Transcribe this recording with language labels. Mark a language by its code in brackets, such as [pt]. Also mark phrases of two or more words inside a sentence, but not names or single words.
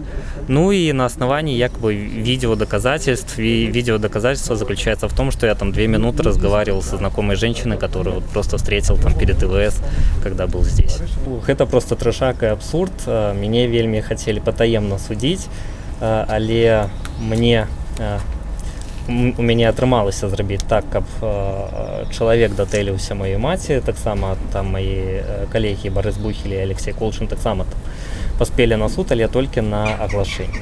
[ru] Ну и на основании якобы видеодоказательств. И видеодоказательство заключается в том, что я там 2 минуты разговаривал со знакомой женщиной, которую вот просто встретил там перед ИВС, когда был здесь. Это просто трэшак и абсурд. Меня вельми хотели потаемно судить, [be] але у мяне атрымалася зрабіць так, каб чалавек датэліўся маёй маці, таксама там маі калегі Барыс Бухель і Алексей Колчин таксама там паспелі на суд, але толькі на аглашэнне.